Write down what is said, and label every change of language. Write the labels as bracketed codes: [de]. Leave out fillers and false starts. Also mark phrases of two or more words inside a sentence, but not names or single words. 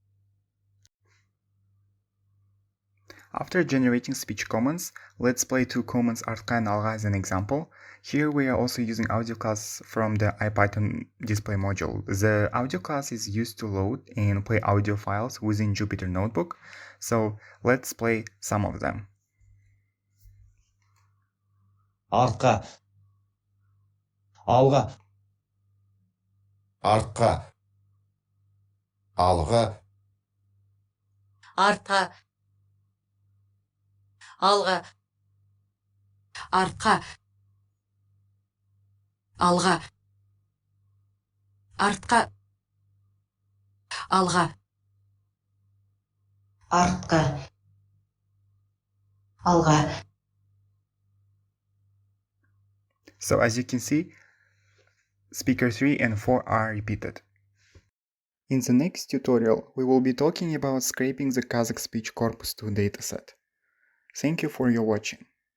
[en] After generating speech commands, let's play 2 commands артқа and алға as an example. Here we are also using audio class from the IPython display module. The audio class is used to load and play audio files within Jupyter Notebook. So let's play some of them. [kk] артқа алға артқа алға артқа алға артқа алға артқа алға артқа алға. [en] So as you can see, speaker 3 and 4 are repeated. In the next tutorial, we will be talking about scraping the Kazakh speech corpus to dataset. Thank you for your watching.